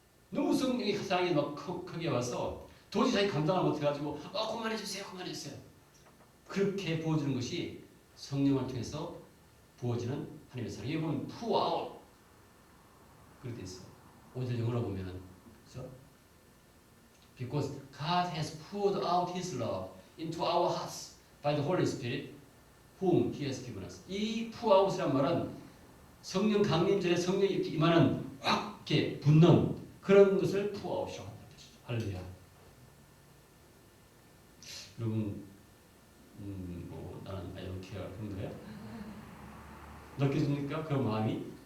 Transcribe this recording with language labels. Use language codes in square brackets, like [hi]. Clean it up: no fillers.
[ko] 너무 성령의 사랑이 막 크게 와서 도저히 자기 감당을 못해가지고 그만해주세요 그렇게 부어지는 것이 성령을 통해서 부어지는 하나님의 사랑. 이게 보면 [en] pour out [ko] 5절 영어로 보면은 그죠? [en] Because God has poured out His love into our hearts by the Holy Spirit whom He has given us. [ko] 이 [en] pour out [ko] 이란 말은 성령 강림 전에 성령이 이렇게 임하는 확 이렇게 붙는 그런 것을 pour out이라고 한다는 뜻이죠. 할렐루야. 여러분 뭐 나는 이렇게야 그런 거예요? 느껴집니까? 그 마음이?